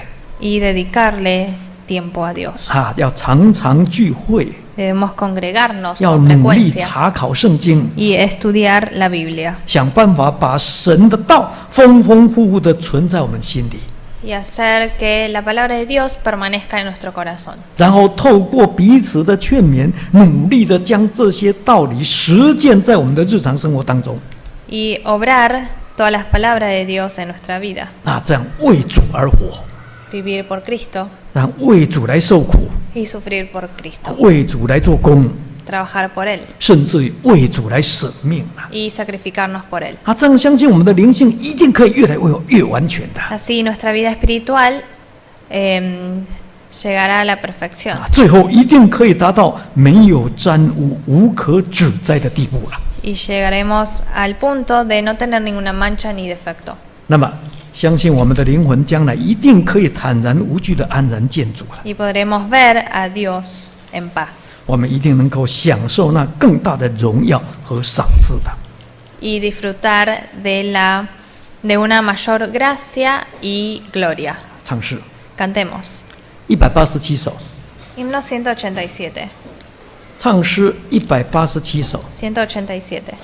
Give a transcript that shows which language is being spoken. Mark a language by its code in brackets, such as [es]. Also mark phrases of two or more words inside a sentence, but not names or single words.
[es] y dedicarle tiempo a Dios. [zh] 啊，要常常聚会， [es] Debemos congregarnos [zh] 要 [es] con [zh] 努力 [es] frecuencia [zh] 查考圣经， [es] y estudiar la Biblia [zh] 想办法把神的道丰丰富富的存在我们心里， [es] y hacer que la palabra de Dios permanezca en nuestro corazón. [zh] 然后透过彼此的劝勉，努力的将这些道理实践在我们的日常生活当中。 [es] Y obrar todas las palabras de Dios en nuestra vida. [zh] 那这样为主而活， [es] Vivir por Cristo [zh] 让为主来受苦， [es] y sufrir por Cristo. [zh] 为主来做工， [es] Trabajar por Él [zh] 甚至于为主来舍命啊！ [es] y sacrificarnos por Él. [zh] 啊，这样相信我们的灵性一定可以越来越完全的。 [es] Así nuestra vida espiritual llegará a la perfección [zh] 啊，最后一定可以达到没有沾污、无可指摘的地步了。 [es] y llegaremos al punto de no tener ninguna mancha ni defecto. [zh] 那么，相信我们的灵魂将来一定可以坦然无惧的安然见主了。 [es] Y podremos ver a Dios en paz [zh] 我们一定能够享受那更大的荣耀和赏赐的。 [es] y disfrutar de una mayor gracia y gloria. [zh] 唱诗 [es] Cantemos. [zh] 187首， [es] Himno 187. [zh] 唱诗187首。 [es] 187.